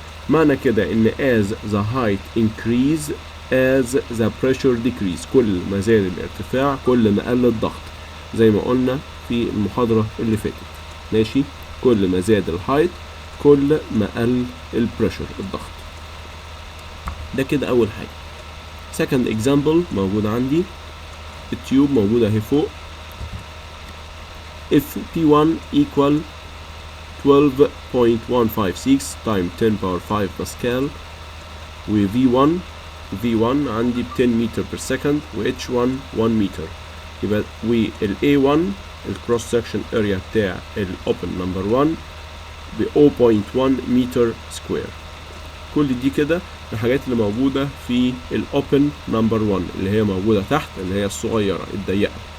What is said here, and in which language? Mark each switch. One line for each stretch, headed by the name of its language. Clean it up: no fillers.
Arabic: معنى كده ان as the height increase as the pressure decrease، كل ما زاد الارتفاع كل ما قل الضغط، زي ما قلنا في المحاضرة اللي فاتت. ماشي، كل ما زاد الهايت كل ما قل البريشر الضغط. ده كده اول حاجة. second example موجود عندي، التيوب موجودة اهي فوق.
English: if P1 equal 12.156 times 10 power 5 pascal, و V1 عندي ب 10 متر per second، و H1 1 متر.
Arabic: يبقى وال A1 الكروس سكشن اريا بتاع الاوبن نمبر 1 ب 0.1 متر سكوير. كل دي كده الحاجات اللي موجودة في الاوبن نمبر 1 اللي هي موجودة تحت، اللي هي الصغيرة الضيقة.